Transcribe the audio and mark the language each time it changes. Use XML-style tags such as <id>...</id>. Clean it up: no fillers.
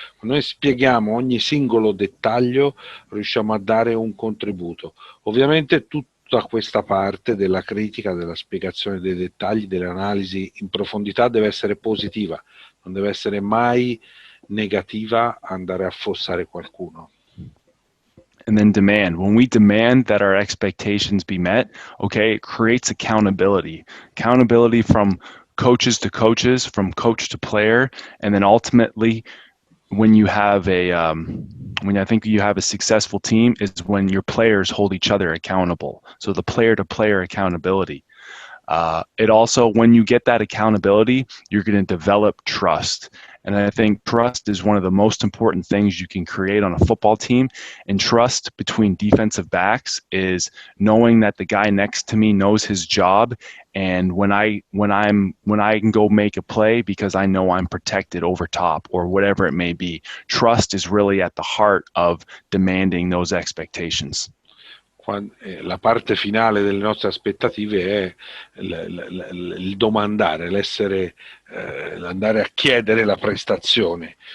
<it>Quando noi spieghiamo ogni singolo dettaglio, riusciamo a dare un contributo. Ovviamente tutta questa parte della critica, della spiegazione dei dettagli, dell'analisi in profondità deve essere positiva, non deve essere mai negativa, andare a affossare qualcuno.</it> <en>And then demand. When we demand that our expectations be met, okay, it creates accountability. Accountability from coaches to coaches, from coach to player, and then ultimately, when you have when I think you have a successful team, is when your players hold each other accountable. So the player-to-player accountability. It also, when you get that accountability, you're going to develop trust. And I think trust is one of the most important things you can create on a football team. And trust between defensive backs is knowing that the guy next to me knows his job, and when I can go make a play because I know I'm protected over top, or whatever it may be. Trust is really at the heart of demanding those expectations.</en> <it>La parte finale delle nostre aspettative è il domandare, l'andare a chiedere la prestazione.</it>